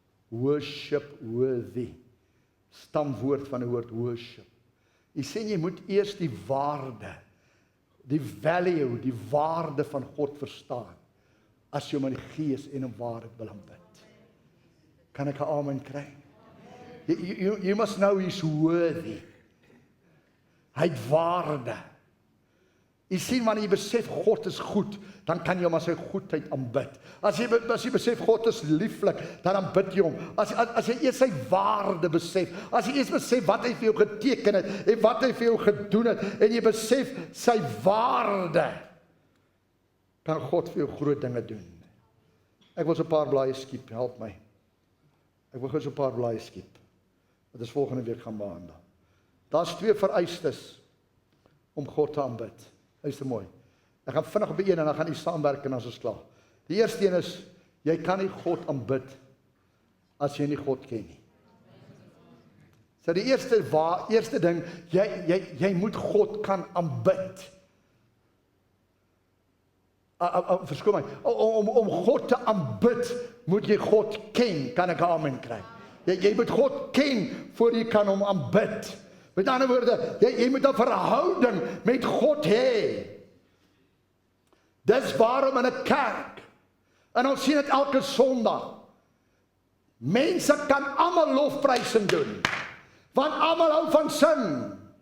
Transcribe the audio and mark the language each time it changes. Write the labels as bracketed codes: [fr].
[af] Worship, worthy. Stamwoord van die woord worship. Jy sê jy moet eers die waarde, die value, die waarde van God verstaan, as jy hom in die gees en in waarheid wil aanbid. Kan ek 'n amen kry? [en] You must know he's worthy. [af] Hy het waarde. Jy sien, wanneer jy besef God is goed, dan kan jy hom as sy goedheid aanbid. As jy besef God is lieflik, dan aanbid jy hom. As jy eers sy waarde besef, as jy eers besef wat hy vir jou geteken het, en wat hy vir jou gedoen het, en jy besef sy waarde, kan God vir jou groot dinge doen. Ek wil so 'n paar blaaie skiep, help my. Ek wil gou so 'n paar blaaie skiep. Wat ons volgende week gaan behandel. Daar's twee vereistes om God te aanbid. Luister mooi. Ek gaan vinnig op die een en dan gaan jy saamwerk en dan is ons klaar. Die eerste een is, jy kan nie God aanbid as jy nie God ken nie. So die eerste ding, jy moet God kan aanbid. Verskoon my, om God te aanbid, moet jy God ken, kan ek 'n amen kry. Jy moet God ken, voor jy kan hom aanbid. Met ander woorde, jy moet 'n verhouding met God hê. Dis waarom in 'n kerk, en ons sien dit elke Sondag, mense kan almal lofprysing doen, want almal hou van sing.